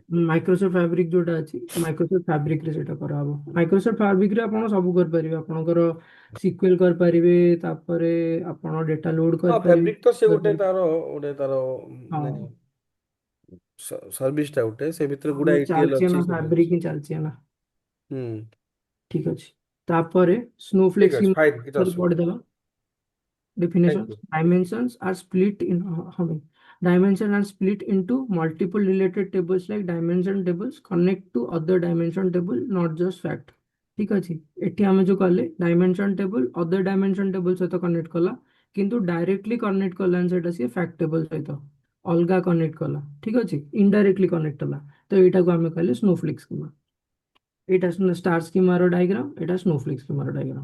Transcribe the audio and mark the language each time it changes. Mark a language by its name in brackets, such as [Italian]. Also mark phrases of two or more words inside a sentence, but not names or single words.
[Odia] ମାଇକ୍ରୋସଫ୍ଟ ଫାବ୍ରିକ ଯୋଉଟା ଅଛି ମାଇକ୍ରୋସଫ୍ଟ ଫାବ୍ରିକରେ ସେଇଟା କରାହବ ମାଇକ୍ରୋସଫ୍ଟ ଫାବ୍ରିକରେ ଆପଣ ସବୁ କରିପାରିବେ ଆପଣଙ୍କର ସିକ୍ୱେଲ କରିପାରିବେ ତାପରେ ଆପଣ [English] data load [Odia] ହଁ କରିପାରିବେ ଫେବ୍ରିକ ତ ସେ କରିପାରିବେ ଗୋଟେ ତାର ହଁ ମାନେ ସର୍ଭିସଟା ଗୋଟେ ସେ ଭିତରେ ଗୁଡା ଆମର ଇଟିଏଲ ଚାଲିଛି ଅଛି ନା ସବୁ ଅଛି। ଫାବ୍ରିକ ହିଁ ଚାଲିଛି ନା ହୁଁ ଠିକ ଅଛି ତାପରେ ଠିକ୍ ସ୍ନୋଫ୍ଲେକ୍ସ ଅଛି ସ୍କିମା ଫାଇନ୍ କିଛି ଅସୁବିଧା ନାହିଁ ପଢିଦେବା [English] ଥ୍ୟାଙ୍କ definitions ୟୁ। dimensions are split in how many dimensions are split into multiple related tables like dimension tables connect to other dimension table not just fact [Odia] ଠିକ ଅଛି ଏଠି ଆମେ ଯୋଉ କଲେ ଡାଇମେନସନ ଟେବୁଲ ଅଦର ଡାଇମେନସନ ଟେବୁଲ ସହିତ କନେକ୍ଟ କଲା କିନ୍ତୁ ଡାଇରେକ୍ଟଲି କନେକ୍ଟ କଲାନି ସେଟା ସିଏ ଫ୍ୟାକ୍ଟ ଟେବଲ ସହିତ ଅଲଗା କନେକ୍ଟ କଲା, ଠିକ ଅଛି, ଇନଡାଇରେକ୍ଟଲି କନେକ୍ଟ କଲା। ତ ଏଇଟାକୁ ଆମେ କହିଲେ [English] snowflake schema. [Odia] ଏଇଟା [English] star schema diagram, [Odia] ଏଇଟା [English] snowflake schema diagram.